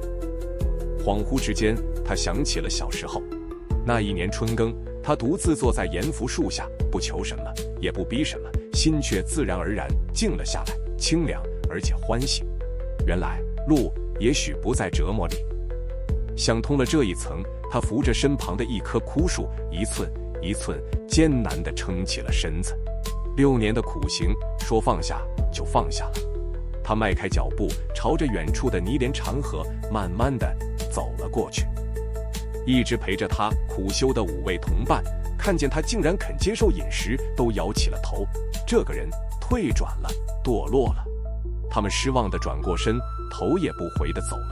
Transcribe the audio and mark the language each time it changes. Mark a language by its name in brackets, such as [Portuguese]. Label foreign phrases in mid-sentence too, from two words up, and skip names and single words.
[Chinese] 恍惚之間，他想起了小時候，那一年春耕，他獨自坐在鹽福樹下，不求什麼，也不逼什麼，心卻自然而然靜了下來，清涼而且歡喜。原來路也許不在折磨裡。想通了這一層，他扶着身旁的一棵枯樹，一寸一寸艱難地撐起了身子。6年的苦行，說放下就放下了。他邁開腳步，朝着遠處的尼連長河慢慢地走了過去。一直陪着他苦修的5位同伴，看見他竟然肯接受飲食，都搖起了頭。這個人退轉了，墮落了。他們失望地轉過身，頭也不回地走了。